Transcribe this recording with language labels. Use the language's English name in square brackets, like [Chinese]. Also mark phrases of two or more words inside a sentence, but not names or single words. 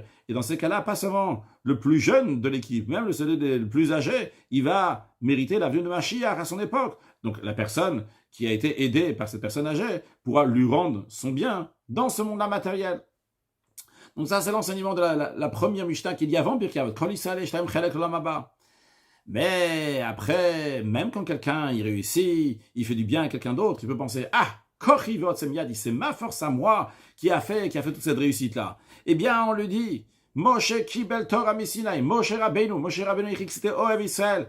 [French] Et dans ces cas-là, pas seulement le plus jeune de l'équipe, même celui le plus âgé, il va mériter la venue de Mashiach à son époque. Donc la personne qui a été aidée par cette personne âgée pourra lui rendre son bien dans ce monde-là matériel. Donc ça, c'est l'enseignement de la première Mishnah qu'il y a avant Pirkei Avot. [Hebrew] כל ישראל יש להם חלק לעולם הבא. [French] Mais après, même quand quelqu'un il réussit, il fait du bien à quelqu'un d'autre, il peut penser, [Hebrew] כחי ועצם ידי, [French] c'est ma force à moi qui a fait toute cette réussite-là. Eh bien, on lui dit, [Hebrew] משה קיבל תורה מסיני, Moshe Rabbeinu c'était אוהב ישראל.